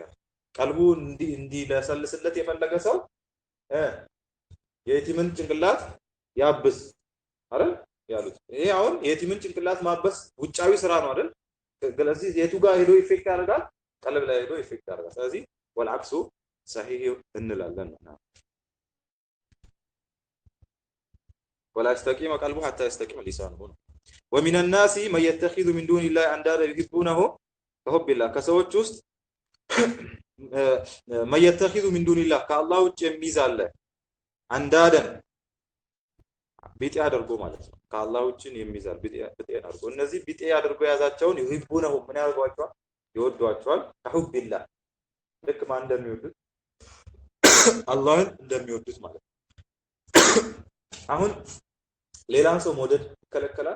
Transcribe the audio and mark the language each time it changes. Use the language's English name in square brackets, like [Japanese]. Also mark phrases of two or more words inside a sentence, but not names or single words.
[Amharic] ቀልቡ እንዲለሰልስለት የፈለገ ሰው የየቲምን ጭንቅላት ያብስ አይደል ያሉት። ይሄ አሁን የየቲምን ጭንቅላት ማበስ ውጫዊ ስራ ነው አይደል? ስለዚህ የቱ ጋር ሄዶ ኢፌክት ያደርጋል? ቀልብ ላይ ሄዶ ኢፌክት ያደርጋል። ስለዚህ [Arabic] والعكس صحيح [Amharic] እንላለን ነው። [Arabic] ولا يستقيم قلبه حتى يستقيم لسانه. ومن الناس من يتخذ من دون الله اندادا يحبونه كحب الله [Amharic] ከሰዎች ውስጥ [Arabic] من يتخذ من دون الله [Amharic] ከአላህ ውጭ የሚይዝ አለ አንዳደን ቢጤ አድርጎ ማለት ነው። ከአላህ ውጭ የሚይዛል ቢጤ አድርጎ። እነዚህ ቢጤ አድርጎ ያዛቸውን ይሁቡነሁ ምን ያደርጓቸዋል? ይወዷቸዋል። [Arabic] كحب الله [Amharic] ልክ ማን እንደሚወዱት አላህን እንደሚወዱት ማለት ነው። አሁን ሌላን ሰው መውደድ ይከለከላል?